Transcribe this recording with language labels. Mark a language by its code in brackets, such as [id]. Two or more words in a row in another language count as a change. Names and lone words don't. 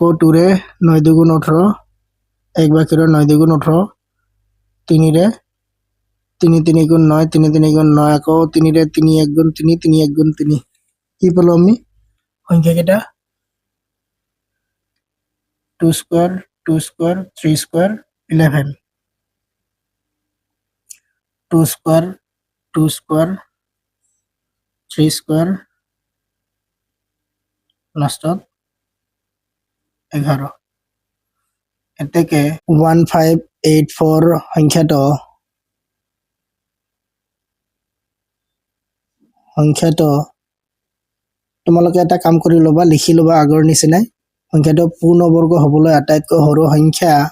[as] 2 রে 9 2 গুণ 18 [bn] এক বাকি রয় [as] 9 2 গুণ 18 3 রে 3 3 গুণ 9 3 3 গুণ 9 আকৌ 3 রে 3 1 গুণ 3 3 1 গুণ 3 [bn] কি পেলাম আমি [as] সংখ্যা কেটা 2 স্কোয়ার 2 স্কোয়ার 3 স্কোয়ার 11 2 স্কোয়ার 2 স্কোয়ার 3 স্কোয়ার লাষ্টত 11 এতেকে 1584 সংখ্যাটো তোমালোকে এটা কাম কৰি ল'বা লিখি ল'বা আগৰ নিচিনাই সংখ্যাটো পূৰ্ণবৰ্গ হ'বলৈ আটাইতকৈ সৰু সংখ্যা